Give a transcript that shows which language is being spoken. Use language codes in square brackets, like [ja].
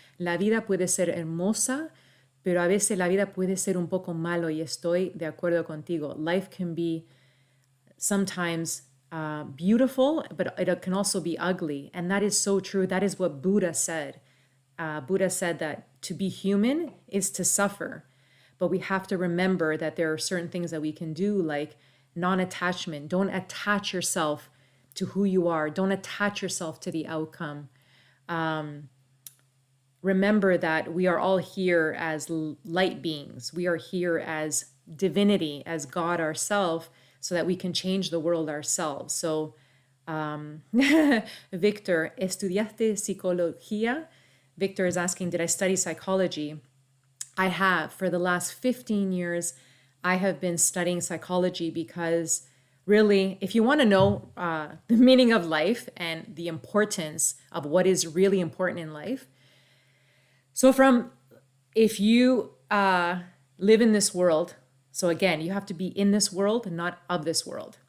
[es] La vida puede ser hermosa, pero a veces la vida puede ser un poco malo y estoy de acuerdo contigo. [en] Life can be sometimes beautiful, but it can also be ugly. And that is so true. That is what Buddha said. Buddha said that to be human is to suffer. But we have to remember that there are certain things that we can do, like non-attachment. Don't attach yourself to who you are. Don't attach yourself to the outcome. Remember that we are all here as light beings. We are here as divinity, as God ourselves, so that we can change the world ourselves. [es] So, Victor, ¿estudiaste psicología? [en] Victor is asking, did I study psychology? I have. For the last 15 years, I have been studying psychology because really, if you want to know the meaning of life and the importance of what is really important in life, if you live in this world, so again, you have to be in this world, not of this world.